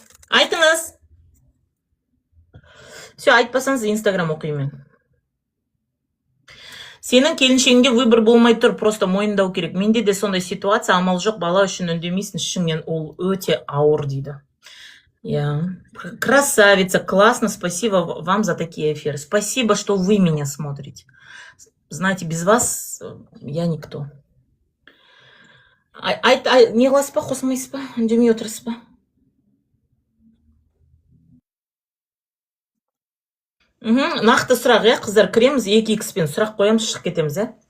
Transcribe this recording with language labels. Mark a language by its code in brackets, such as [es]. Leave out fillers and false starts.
[kk] Айтыңыз. Все, айтпасаңыз Инстаграм оқимын. Сенің келіншегіңде выбор болмай тұр, просто мойындау керек. Менде де сондай ситуация, амал жоқ, бала үшін үндемейсің, ішіңнен ол өте ауыр дейді. [ru] Красавица, классно, спасибо вам за такие эфиры. Спасибо, что вы меня смотрите. Знаете, без вас я никто. [kk] Не қыласыз ба, қосылмайсыз ба, үндемей отырсыз ба? Нақты сұрақ, иә, қыздар, кіреміз, 2x-пен сұрақ қоямыз, шығып кетеміз, иә?